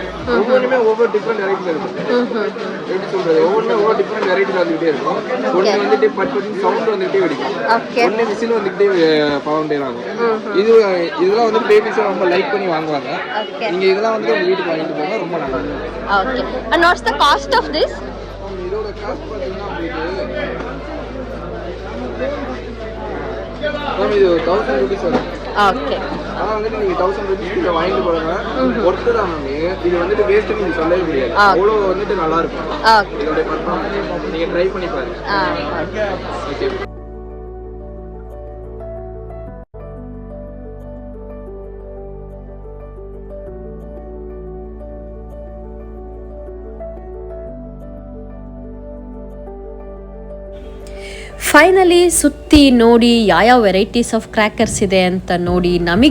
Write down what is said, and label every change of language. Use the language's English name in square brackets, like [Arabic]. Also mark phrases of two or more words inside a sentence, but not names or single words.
[Tamil] ஒவ்வொன்றுமே ஒவ்வொரு [English] different varieties [Tamil] இருக்கும். எப்படி சொல்கிறது, ஒவ்வொன்றுமே ஒவ்வொரு [English] different varieties [Tamil] வந்துக்கிட்டே இருக்கும். ஒன்று வந்துட்டு பட்டு சவுண்ட் வந்துக்கிட்டே வெடிக்கும். ஒன்று விசில் வந்துக்கிட்டே ஃபவுண்டைன் ஆகும். இதெல்லாம் வந்து பேபிஸை ரொம்ப லைக் பண்ணி வாங்குவாங்க. நீங்க இதெல்லாம் வந்து உங்க வீட்டுக்கு வாங்கிட்டு போங்க, ரொம்ப நல்லா இருக்கும். ஓகே. [English] And what's the cost of this? [Tamil] இதோட காஸ்ட் பாத்தீங்கன்னா உங்களுக்கு இது 1000 rupees வரும். ஓகே. ஆனா வந்து நீங்க 1000 rupees கிட்ட வாங்கிட்டு போறங்க ஒர்த் தான் மேம். இது வந்துட்டு வேஸ்ட் நீங்க சொல்லவே முடியாது. அவ்வளோ வந்துட்டு நல்லா இருக்கும். இதோட பர்ஃபார்மன்ஸ் நீங்க ட்ரை பண்ணி பாருங்க. ஓகே. [Kannada] ಫೈನಲಿ ಸುತ್ತಿ ನೋಡಿ ಯಾವ [English] varieties of crackers [Kannada] ಇದೆ ಅಂತ ನೋಡಿ ನಮಗೆ